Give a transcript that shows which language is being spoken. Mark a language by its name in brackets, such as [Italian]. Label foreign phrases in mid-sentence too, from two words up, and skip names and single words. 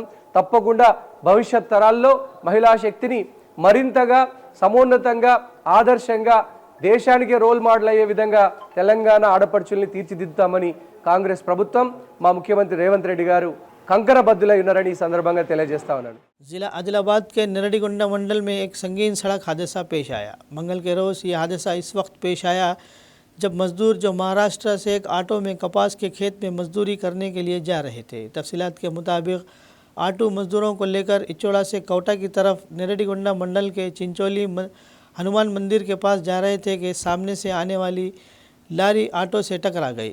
[Telugu] తప్పకుండా భవిష్యత్ తరాల్లో మహిళా శక్తిని మరింతగా సమున్నతంగా, ఆదర్శంగా, దేశానికి [English] role model [Telugu] అయ్యే విధంగా తెలంగాణ ఆడపడుచుల్ని తీర్చిదిద్దుతామని కాంగ్రెస్ ప్రభుత్వం, మా ముఖ్యమంత్రి రేవంత్ రెడ్డి గారు కంకణబద్ధులై ఉన్నారని ఈ సందర్భంగా తెలియజేస్తా ఉన్నాను। [Urdu] ضلع عادل آباد کے نرڈیگنڈا منڈل میں ایک سنگین سڑک حادثہ پیش آیا۔ منگل کے روز یہ حادثہ اس وقت پیش آیا جب مزدور جو مہاراشٹر سے ایک آٹو میں کپاس کے کھیت میں مزدوری کرنے کے لیے جا رہے تھے۔ تفصیلات کے مطابق آٹو مزدوروں کو لے کر اچوڑا سے کوٹا کی طرف نرڈیگنڈا منڈل کے چنچولی ہنومان مندر کے پاس جا رہے تھے کہ سامنے سے آنے والی لاری آٹو سے ٹکرا گئی۔